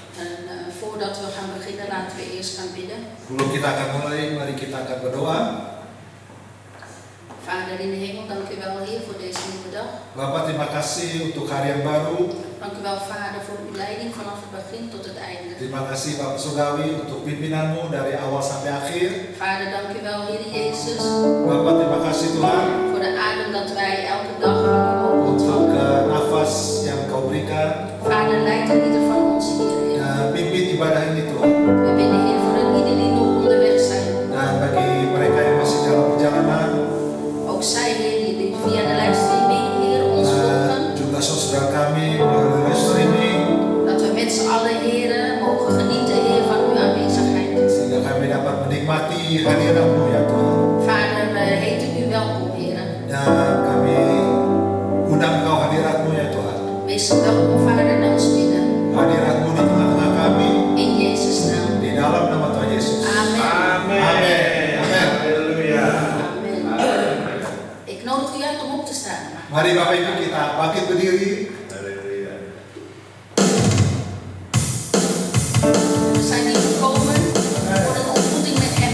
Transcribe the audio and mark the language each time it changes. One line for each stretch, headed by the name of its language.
Dutch: En voordat we gaan beginnen, laten we eerst gaan bidden.
Indonesian: Sebelum kita akan mulai, mari kita akan berdoa.
Dutch: Vader in de hemel, dank u wel, Heer, voor deze nieuwe dag.
Indonesian: Bapak, terima kasih untuk hari yang baru.
Dutch: Dank u wel, Vader, voor uw leiding vanaf het begin tot het einde.
Indonesian: Terima kasih Bapak Surgawi untuk pimpinanmu dari awal sampai akhir.
Dutch: Vader, dank u wel, Heer Jezus,
Indonesian: Bapak, terima kasih Tuhan
Dutch: voor de adem dat wij elke dag van u mogen
Indonesian: untuk
Dutch: ontvangen.
Indonesian: nafas yang kau berikan.
Dutch: Vader, leid en ieder van ons hier, Heer.
Indonesian: Dan pimpin ibadah ini Tuhan.
Dutch: We bidden, Heer, voor ieder die nog onderweg zijn.
Indonesian: Dan bagi mereka yang masih dalam perjalanan,
Dutch: Ook zij, Heer, die via de livestreaming, Heer, ons volgen.
Indonesian: juga saudara kami melalui live streaming,
Dutch: Dat we met z'n allen, Heer, mogen genieten, Heer, van uw aanwezigheid.
Indonesian: sehingga kami dapat menikmati hadiratmu ya Tuhan.
Dutch: Vader, we heten u welkom, Heer.
Indonesian: Dan kami undang kau hadiratmu ya Tuhan.
Dutch: Wees welkom, Vader, in ons midden.
Indonesian: Hadiratmu di tengah-tengah kami,
Dutch: In Jezus' naam.
Indonesian: di dalam nama Tuhan Yesus. Amen. Amin. Amin. Haleluya. Amen.
Dutch: Ik nodig u uit om op te staan.
Indonesian: Mari Bapak Ibu kita bangkit berdiri. Haleluya.
Dutch: We zijn hier gekomen voor een ontmoeting met hem.